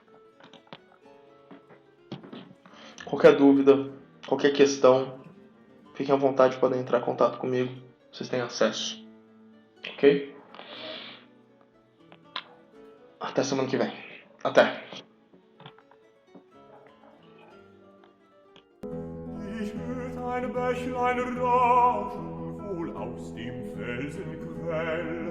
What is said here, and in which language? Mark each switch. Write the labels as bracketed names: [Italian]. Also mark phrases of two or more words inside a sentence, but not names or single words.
[Portuguese] Qualquer dúvida, qualquer questão, fiquem à vontade, podem entrar em contato comigo. Vocês têm acesso. Ok? Até semana que vem. Até. [German] Ich hört ein Bächlein rauschen, wohl aus dem Felsenquell.